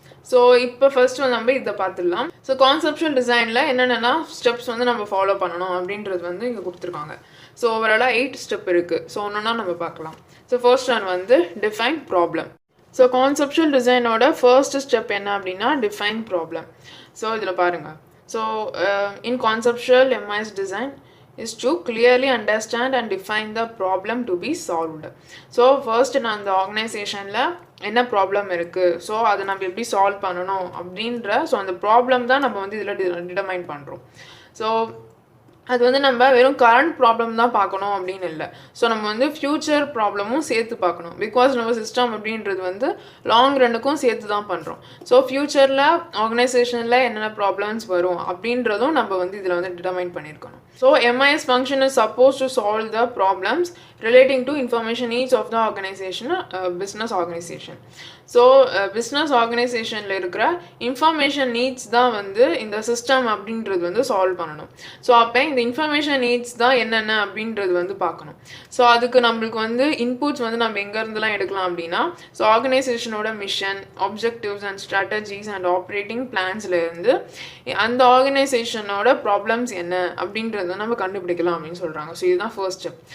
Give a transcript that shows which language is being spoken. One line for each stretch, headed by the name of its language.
Tamil: So இப்போ first வந்து நம்ம இதை பார்த்துடலாம். ஸோ கான்செப்ஷுவல் டிசைனில் என்னென்னா ஸ்டெப்ஸ் வந்து நம்ம ஃபாலோ பண்ணணும் அப்படின்றது வந்து இங்கே கொடுத்துருக்காங்க. ஸோ ஓவராலாக 8 ஸ்டெப் இருக்குது. ஸோ ஒன்றுனா நம்ம பார்க்கலாம். ஸோ ஃபர்ஸ்ட் ஒன் வந்து define problem. So conceptual டிசைனோட first step என்ன அப்படின்னா டிஃபைன் ப்ராப்ளம். ஸோ இதில் பாருங்கள்.
English: So in conceptual MIS design is to clearly understand and define the problem to be solved.
Tamil: So first நான் அந்த ஆர்கனைசேஷனில் என்ன ப்ராப்ளம் இருக்குது, so அதை நம்ம எப்படி சால்வ் பண்ணணும் அப்படின்ற அந்த ப்ராப்ளம் தான் நம்ம வந்து இதில் டிட்டர்மைன் பண்ணுறோம். ஸோ அது வந்து நம்ம வெறும் கரண்ட் ப்ராப்ளம் தான் பார்க்கணும் அப்படின்னு இல்லை. ஸோ நம்ம வந்து ஃப்யூச்சர் ப்ராப்ளமும் சேர்த்து பார்க்கணும். பிகாஸ் நம்ம சிஸ்டம் அப்படின்றது வந்து லாங் ரன்னுக்கும் சேர்த்து தான் பண்ணுறோம். ஸோ ஃப்யூச்சரில் ஆர்கனைசேஷனில் என்னென்ன ப்ராப்ளம்ஸ் வரும் அப்படின்றதும் நம்ம வந்து இதில் வந்து டிட்டர்மைன் பண்ணியிருக்கணும்.
English: So MIS function is supposed to solve the problems relating to information needs of the organization, business organization.
Tamil: So business ஆர்கனைசேஷனில் இருக்கிற இன்ஃபர்மேஷன் நீட்ஸ் தான் வந்து இந்த சிஸ்டம் அப்படின்றது வந்து சால்வ் பண்ணணும். ஸோ அப்போ இந்த இன்ஃபர்மேஷன் நீட்ஸ் தான் என்னென்ன அப்படின்றது வந்து பார்க்கணும். ஸோ அதுக்கு நம்மளுக்கு வந்து இன்புட்ஸ் வந்து நம்ம எங்கேருந்துலாம் எடுக்கலாம் அப்படின்னா so ஆர்கனைசேஷனோட mission, objectives and strategies and operating பிளான்ஸ்லேருந்து அந்த ஆர்கனைசேஷனோட ப்ராப்ளம்ஸ் என்ன அப்படின்றது நம்ம கண்டுபிடிக்கலாம் அப்படின்னு சொல்கிறாங்க. ஸோ இதுதான் ஃபர்ஸ்ட் ஸ்டெப்.